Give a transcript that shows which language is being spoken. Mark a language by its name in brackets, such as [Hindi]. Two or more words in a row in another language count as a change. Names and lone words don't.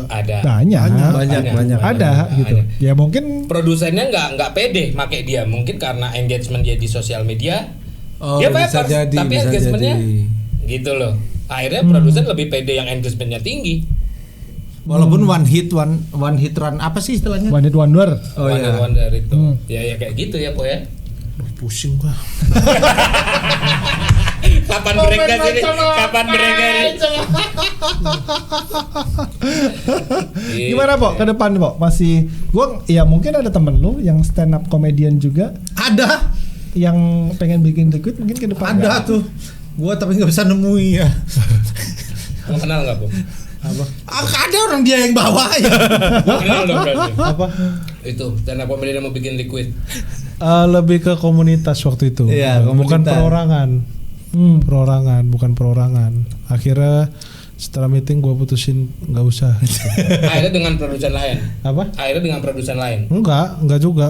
[Indonesian] Ada. Banyak. Ada gitu. Ya mungkin produsennya nggak pede make dia, mungkin karena engagement dia di sosial media. Dia bisa jadi, tapi engagementnya gitu loh. Akhirnya produsen lebih pede yang engagementnya tinggi. Walaupun [English] one hit run [Indonesian] apa sih istilahnya? [English] One hit wonder. One hit wonder [Indonesian] itu. Ya kayak gitu ya, Po ya. Pusing gua. Kapan break sini? Kapan break ini? Gimana, Po? Ke depan, Po? Masih gua ya mungkin ada temen lu yang [English] stand up comedian [Indonesian] juga. Ada yang pengen bikin liquid mungkin ke depan. Ada tuh. Gua tapi enggak bisa nemui ya. Lu kenal enggak, Po? Apa? Ada orang dia yang bawa ya. Kenal dong berarti. Apa? Itu [English] stand up comedian [Indonesian] mau bikin liquid. Lebih ke komunitas waktu itu. Iya, bukan perorangan. Bukan perorangan. Akhirnya setelah meeting gue putusin nggak usah. Akhirnya dengan produsen lain. Apa? Akhirnya dengan produsen lain. Enggak juga.